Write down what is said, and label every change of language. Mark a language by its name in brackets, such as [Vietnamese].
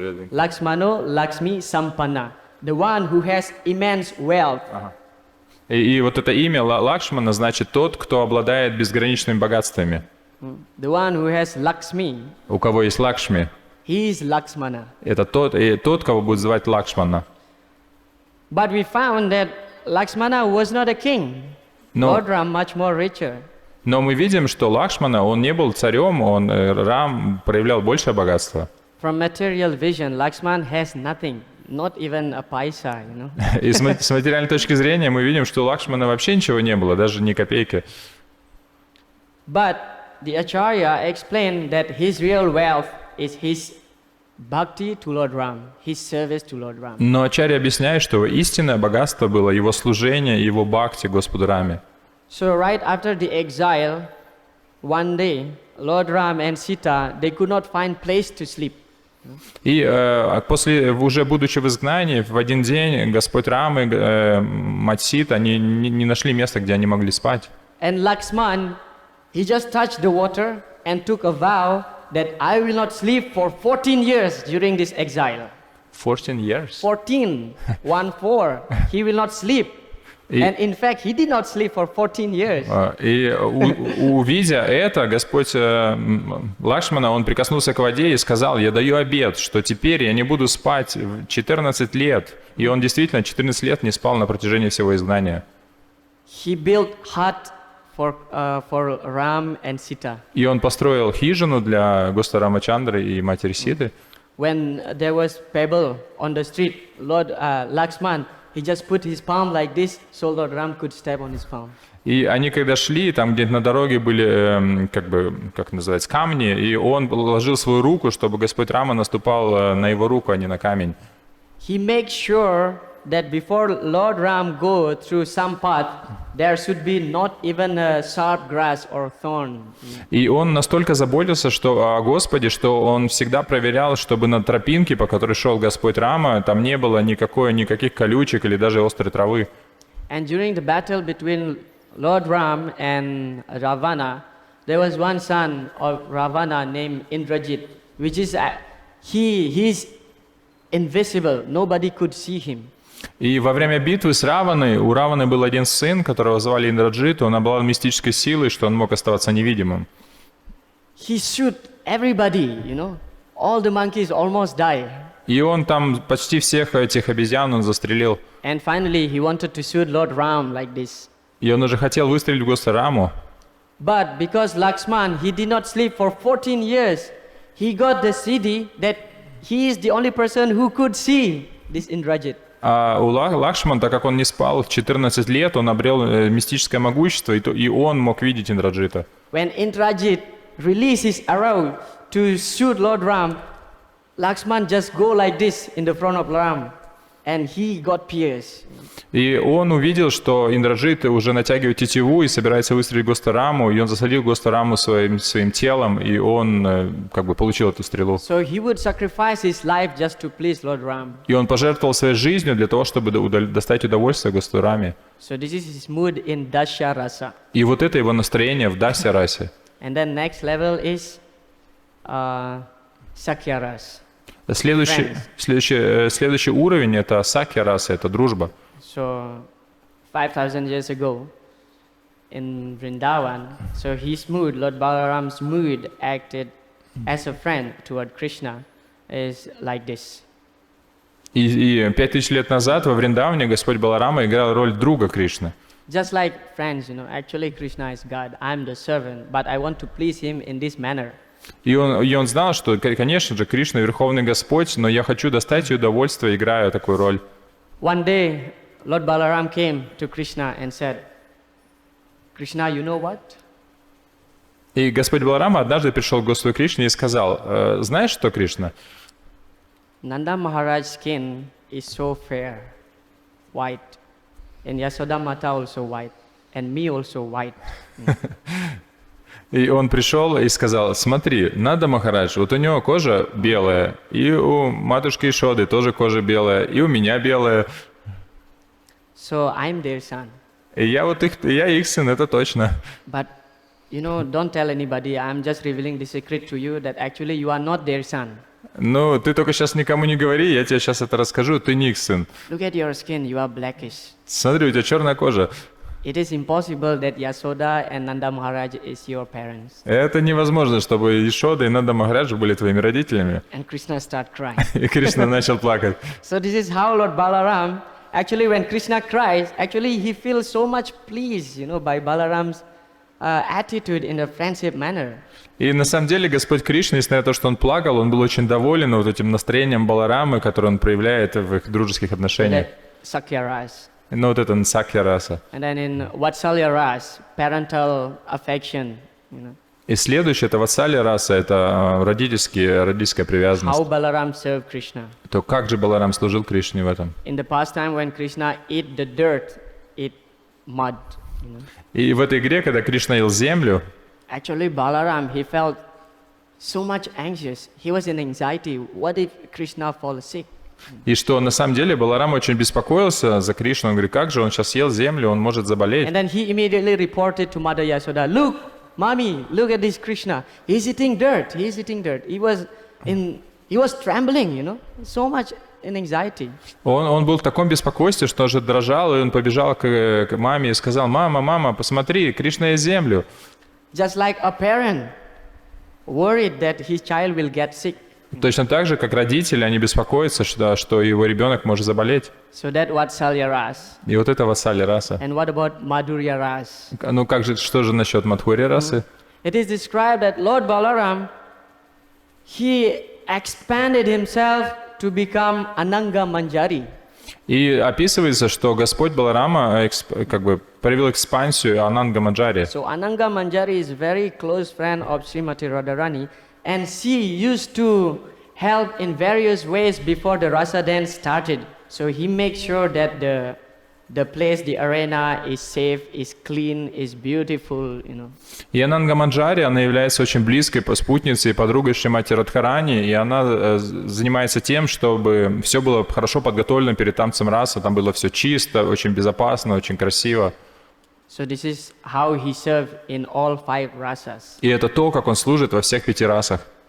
[English] Lakshmano Lakshmi Sampanna. The one who has immense wealth. [Russian] И вот это имя Лакшмана значит тот, кто обладает безграничными богатствами. [English] The one who has Lakshmi. [Russian] У кого есть Лакшми, [English] He is Lakshmana. [Russian] это тот, кого будут звать Лакшмана. [English] But we found that Lakshmana was not a king. Lord Ram much more richer. [Russian] Но мы видим, что Лакшмана, он не был царем, Рам проявлял большее богатство. [English] From material vision, Lakshman has nothing, not even a paisa, you know. [Russian] И с материальной точки зрения мы видим, что у Лакшмана вообще ничего не было, даже ни копейки. [English] But the Acharya explained that his real wealth is his bhakti to Lord Ram, his service to Lord Ram. [Russian] Но Ачарья объясняет, что истинное богатство было его служение, его бхакти Господу Раме. [English] So right after the exile, one day, Lord Ram and Sita, they could not find place to sleep. [Russian] И после, уже будучи в изгнании, в один день Господь Рам и мать Сита, они не нашли места, где они могли спать. [English] And Lakshman, he just touched the water and took a vow that I will not sleep for 14 years during this exile. 14 years? 14, 1-4. He will not sleep. And in fact, he did not sleep for 14 years. [Russian] И увидя это, Господь Лакшмана, он прикоснулся к воде и сказал: «Я даю обет, что теперь я не буду спать 14 лет». И он действительно 14 лет не спал на протяжении всего изгнания. [English] He built hut for Ram and Sita. [Russian] И он построил хижину для Господа Рамачандры и матери Ситы. [English] When there was pebble on the street, Lord Lakshman, he just put his palm like this, so Lord Ram could step on his palm. [Russian] И они когда шли, там где-то на дороге были, как называется, камни, и он положил свою руку, чтобы Господь Рама наступал на его руку, а не на камень. [English] He makes sure that before Lord Ram go through some path, there should be not even a sharp grass or thorn. [Russian] И он настолько заботился о Господе, что он всегда проверял, чтобы на тропинке, по которой шел Господь Рама, там не было никаких колючек или даже острой травы. [English] And during the battle between Lord Ram and Ravana, there was one son of Ravana named Indrajit, which is he's invisible. Nobody could see him. [Russian] И во время битвы с Раваной, у Раваны был один сын, которого звали Индраджит, он обладал мистической силой, что он мог оставаться невидимым. [English] He shoot everybody, you know. All the monkeys almost die. [Russian] И он там почти всех этих обезьян он застрелил. [English] And finally he wanted to shoot Lord Ram like this. [Russian] И он уже хотел выстрелить в Господа Раму. [English] But because Lakshman, he did not sleep for 14 years, he got the siddhi that he is the only person who could see this Indrajit. [Russian] А у Лакшман, так как он не спал 14 лет, он обрел мистическое могущество, и он мог видеть Индраджита. [English] When Indrajit released his arrow to shoot Lord Ram, Lakshman just go like this in the front of Ram, and he got pierced. [Russian] И он увидел, что Индраджит уже натягивает тетиву и собирается выстрелить Господа Раму, и он засадил Господа Раму своим телом, и он получил эту стрелу. [English] So he would sacrifice his life just to please Lord Ram. [Russian] И он пожертвовал своей жизнью для того, чтобы достать удовольствие Господу Раме. [English] So this is his mood in Dasya Rasa. [Russian] И вот это его настроение в Дасья расе. [English] And then next level is Sakya Rasa. [Russian] Следующий уровень — это Сакья раса, это дружба. [English] So 5,000 years ago in Vrindavan, so his mood, Lord Balaram's mood acted as a friend toward Krishna is like this. [Russian] И 5000 лет назад во Вриндаване Господь Баларама играл роль друга Кришны. [English] Just like friends, you know, actually Krishna is God, I'm the servant, but I want to please him in this manner. [Russian] И он знал, что, конечно же, Кришна — Верховный Господь, но я хочу достать удовольствие, играя такую роль. [English] One day, Lord Balaram came to Krishna and said, Krishna, you know what? [Russian] И Господь Баларама однажды пришел к Господу Кришне и сказал, знаешь что, Кришна? [English] Nanda Maharaj's skin is so fair, white, and Yasoda Mata also white, and me also white. [Russian] И он пришел и сказал, смотри, Нанда Махарадж, вот у него кожа белая, и у матушки Ишоды тоже кожа белая, и у меня белая. [English] So I'm their son. [Russian] И я их сын, это точно. [English] But, you know, don't tell anybody, I'm just revealing the secret to you that actually you are not their son. [Russian] Ну, ты только сейчас никому не говори, я тебе сейчас это расскажу, ты не их сын. [English] Look at your skin, you are blackish. [Russian] Смотри, у тебя черная кожа. [English] It is impossible that Yasoda and Nanda Maharaj is your parents. [Russian] Это невозможно, чтобы Ишода и Нанда Махараджа были твоими родителями. [English] And Krishna start crying. [Russian] И Кришна начал плакать. [English] So this is how Lord Balaram, actually when Krishna cries, actually he feels so much pleased, you know, by Balaram's attitude in a friendship manner. [Russian] И на самом деле Господь Кришна, несмотря на то, что он плакал, он был очень доволен вот этим настроением Баларамы, которое он проявляет в их дружеских отношениях. [English] Sakya Ras. [Russian] Ну вот это Сакья раса. [English] And then in Vatsalya Ras, parental affection, you know. [Russian] И следующее, это Ватсалья раса, это родительская привязанность. [English] How Balaram served Krishna. [Russian] То как же Баларам служил Кришне в этом? [English] In the past time when Krishna ate the dirt, ate mud, you know. [Russian] И в этой игре, когда Кришна ел землю, [English] Actually, Balaram, he felt so much anxious. He was in anxiety. What if Krishna falls sick? [Russian] и что на самом деле Баларам очень беспокоился за Кришну. Он говорит, как же он сейчас съел землю, он может заболеть. [English] And then he immediately reported to Mother Yasoda, look, mommy, look at this Krishna. He's eating dirt. He's eating dirt. He was trembling, you know, so much in anxiety. [Russian] Он был в таком беспокойстве, что уже дрожал, и он побежал к маме и сказал, мама, посмотри, Кришна ест землю. [English] Just like a parent worried that his child will get sick. [Russian] Точно так же, как родители, они беспокоятся, что его ребенок может заболеть. [English] So that Vatsalya Ras. [Russian] И вот это Васалья раса. [English] And what about Madhurya Ras? [Russian] Ну как же, что же насчет Мадхурья расы? [English] It is described that Lord Balaram, he expanded himself to become Ananga Manjari. [Russian] И описывается, что Господь Баларама как бы провел экспансию Ананга Манджари. [English] So Ananga Manjari is very close friend of Srimati Radharani, and she used to help in various ways before the Rasa dance started. So he makes sure that the place, the arena is safe, is clean, is beautiful, you know. [Russian] И Ананга Манджари, она является очень близкой спутницей и подругой Шримати Радхарани, и она занимается тем, чтобы все было хорошо подготовлено перед танцем раса, там было все чисто, очень безопасно, очень красиво. [English] So this is how he served in all 5 rasas. [Russian] И это то, как он служит во всех 5 расах.